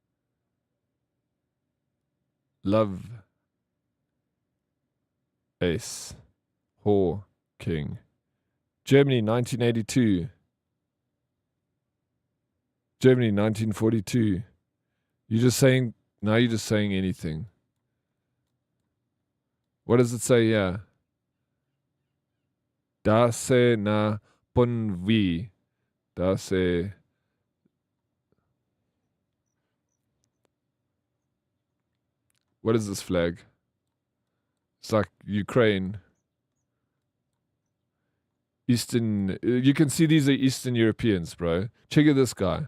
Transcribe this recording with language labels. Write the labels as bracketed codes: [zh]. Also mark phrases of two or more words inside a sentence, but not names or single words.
[en] Love. Ace. Whore. King. Germany, 1982. Germany, 1942. You're just saying, now you're just saying anything. What does it say here? [sl] Da se na ponvi. Da se. [en] What is this flag? It's like Ukraine. Eastern. You can see these are Eastern Europeans, bro. Check out this guy.